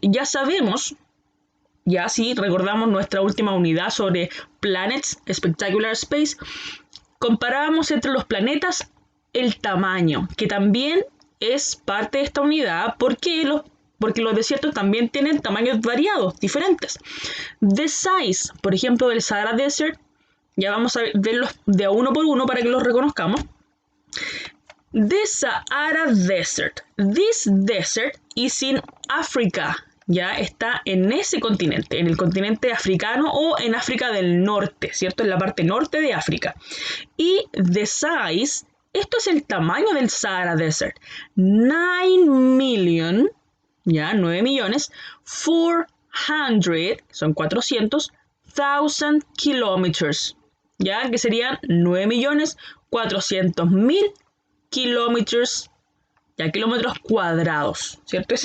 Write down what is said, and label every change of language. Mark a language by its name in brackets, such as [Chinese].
[Spanish] Ya sabemos, ya si recordamos nuestra última unidad sobre Planets, Spectacular Space, comparábamos entre los planetas el tamaño, que también es parte de esta unidad, porque los desiertos también tienen tamaños variados, diferentes. [English] The size, [Spanish] por ejemplo, del Sahara Desert, ya vamos a verlos de uno por uno para que los reconozcamos. [English] The Sahara Desert. This desert is in Africa. [Spanish] Ya está en ese continente, en el continente africano o en África del Norte, ¿cierto? En la parte norte de África. Y [English] the size, [Spanish] esto es el tamaño del Sahara Desert. [English] 9 million, [Spanish] ya, 9 millones, 400, son 400,000 kilómetros, ya, que serían 9.400.000 kilómetros, ya, kilómetros cuadrados, ¿cierto?